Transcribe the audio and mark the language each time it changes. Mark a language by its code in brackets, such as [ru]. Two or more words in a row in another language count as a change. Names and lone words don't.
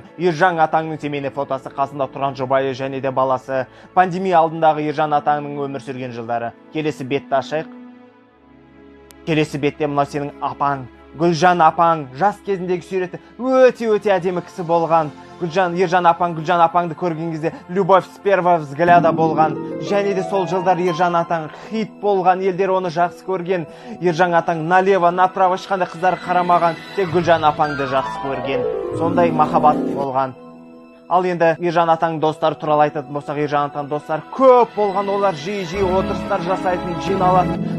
[kk] Ержан атаңның семейный фотосы, қасында тұрған жұбайы және де баласы. Пандемия алдындағы Ержан атаңның өмір сүрген жылдары. Келесі бетті ашайық. Келесі бетте мына сенің апаң, Гүлжан апаң, жас кезіндегі суреті өте әдемі кісі болған. Ержан апаңды көрген кезде [ru] любовь с первого взгляда [kk] болған. Және де сол жылдар Ержан атаң хит болған, елдер оны жақсы көрген. Ержан атаң [ru] налево, направо [kk] ешқандай қыздар қарамаған, тек Гүлжан апаңды жақсы көрген. Сондай махаббат болған. Ал енді Ержан атаң достары туралы айтатын болсақ, Ержан атаң достары көп болған, олар жиі отырыстар жасайтын, жиналатын.